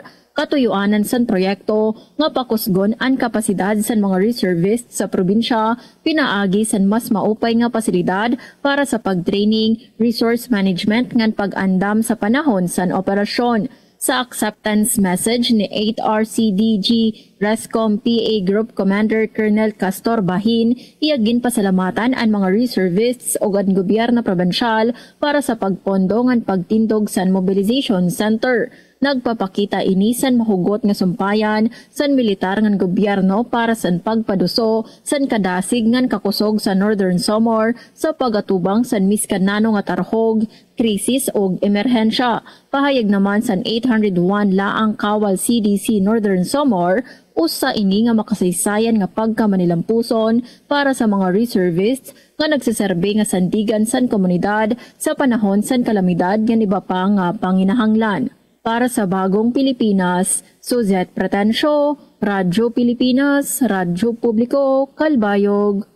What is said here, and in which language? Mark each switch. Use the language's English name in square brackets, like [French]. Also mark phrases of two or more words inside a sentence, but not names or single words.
[Waray] Katuyuanan san proyekto nga pakusgon ang kapasidad san mga reservists sa probinsya, pinaagi san mas maupay nga pasilidad para sa pagtraining, [English] resource management [Waray] ngan pag-andam sa panahon san operasyon. Sa [English] acceptance message [Waray] ni 8RCDG Rescom PA Group Commander Colonel Castor Bahin, iyagin pasalamatan ang mga reservists o ang gobyerno probensyal para sa pagpondo ngan pagtindog san [English] mobilization center. [Waray] Nagpapakita ini san mahugot nga sumpayan san militar ngan gobyerno para san pagpaduso san kadasig ngan kakusog sa Northern Samar sa pagatubang san miskanano nga tarhog, krisis o emerhensya. Pahayag naman san 801 laang kawal CDC Northern Samar usa ini nga makasaysayan nga pagkamanilampuson para sa mga reservists nga nagsiserbe nga sandigan san komunidad sa panahon san kalamidad nga iba pa nga panginahanglan. Para sa Bagong Pilipinas, Suzette Pretencio, Radyo Pilipinas, Radyo Publiko, Kalbayog.